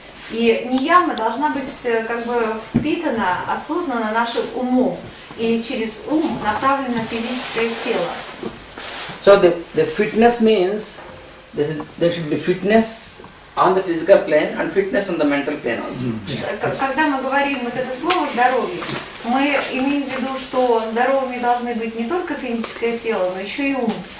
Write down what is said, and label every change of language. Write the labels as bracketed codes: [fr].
[ru] И нияма должна быть как бы впитана, осознана нашим умом и через ум направлена на физическое тело. [en] So the fitness means there should be fitness on the physical plane and fitness on the mental plane also. [ru] Когда мы говорим вот это слово здоровье, мы имеем в виду, что здоровыми должны быть не только физическое тело, но еще и ум.